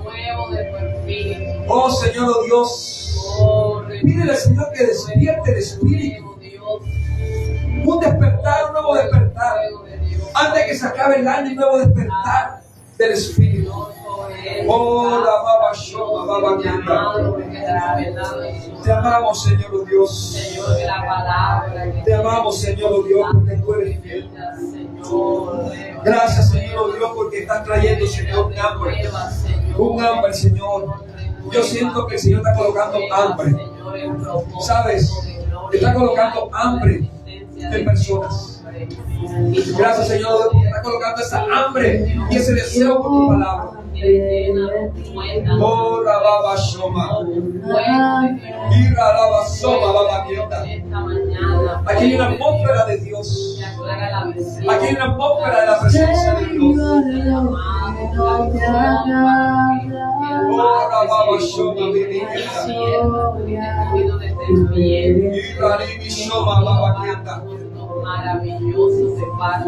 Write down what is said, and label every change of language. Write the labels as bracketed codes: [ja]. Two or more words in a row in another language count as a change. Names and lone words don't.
[es] Oh Señor, oh Dios. Pídele al Señor que despierte el espíritu. Un despertar, un nuevo despertar. Antes que se acabe el año, un nuevo despertar del espíritu. Oh, la baba shoma, baba quieta. Te amamos, Señor, oh Dios. Te amamos, Señor, oh Dios, porque tú eres fiel. Gracias, Señor, oh Dios, porque estás trayendo, Señor, un hambre. Un hambre, Señor. Yo siento que el Señor está colocando hambre. ¿Sabes? Está colocando hambre de personas. Gracias, Señor, porque está colocando esa hambre y ese deseo por tu palabra. Oh, la baba shoma. Y la baba soma, baba quieta. Aquí hay una atmósfera de Dios. Aquí hay una atmósfera de la presencia de Dios. Oh, la baba shoma, mi maravilloso se parte.